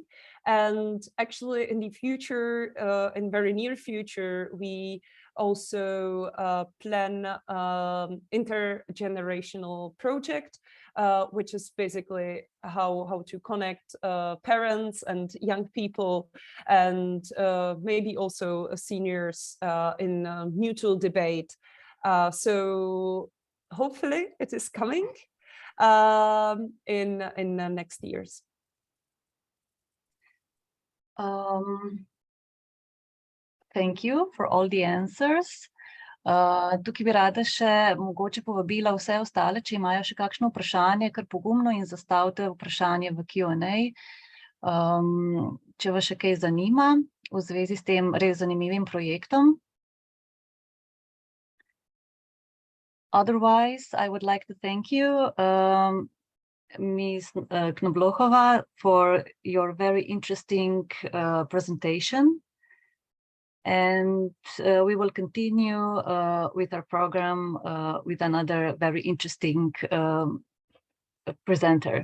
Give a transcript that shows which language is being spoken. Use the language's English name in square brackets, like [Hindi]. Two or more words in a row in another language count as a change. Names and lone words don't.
[English] And actually in the future, in very near future, we also plan intergenerational project, which is basically how to connect parents and young people and maybe also seniors in mutual debate. So hopefully it is coming in the next years. Thank you for all the answers. [Slovenian] Tukaj bi rada še mogoče povabila vse ostale, če imajo še kakšno vprašanje, kar pogumno in zastavite vprašanje v Q&A. Če vas še kaj zanima v zvezi s tem res zanimivim projektom. [English] Otherwise, I would like to thank you, Ms. Knoblochová, for your very interesting presentation. And we will continue with our program with another very interesting presenter.